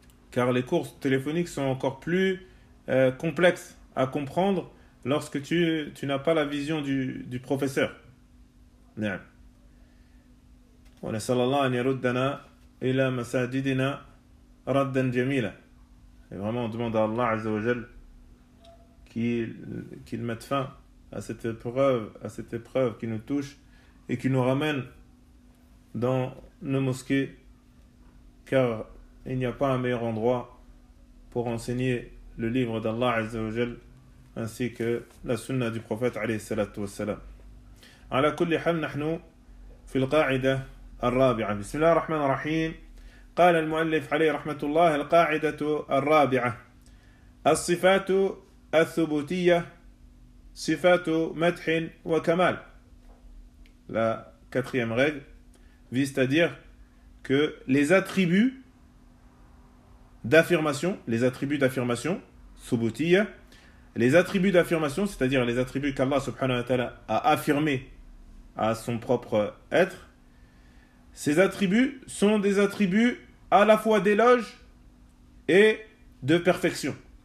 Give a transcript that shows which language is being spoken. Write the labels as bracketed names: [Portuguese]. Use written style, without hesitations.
[French] Car les cours téléphoniques sont encore plus complexes à comprendre lorsque tu n'as pas la vision du professeur. Non. [Arabic] ونسأل الله أن يردنا إلى مساجدنا ردا جميلا. [French] Et vraiment, on demande à Allah Azza wa Jal qu'il mette fin à cette épreuve qui nous touche et qui nous ramène dans nos mosquées, car il n'y a pas un meilleur endroit pour enseigner le livre d'Allah Azza wa Jal ainsi que la sunna du prophète alayhi salatu wa salam. [Arabic] على كل حال نحن في القاعدة الرابعة. بسم الله الرحمن الرحيم. قال المؤلف عليه رحمة الله: القاعدة الرابعة الصفات الثبوتية صفات مدح وكمال. [French] La quatrième règle vise à dire que les attributs d'affirmation ثبوتية, les attributs d'affirmation, c'est-à-dire les attributs qu'Allah subhanahu wa ta'ala a affirmé à son propre être, ces attributs sont des attributs à la fois d'éloge et de perfection.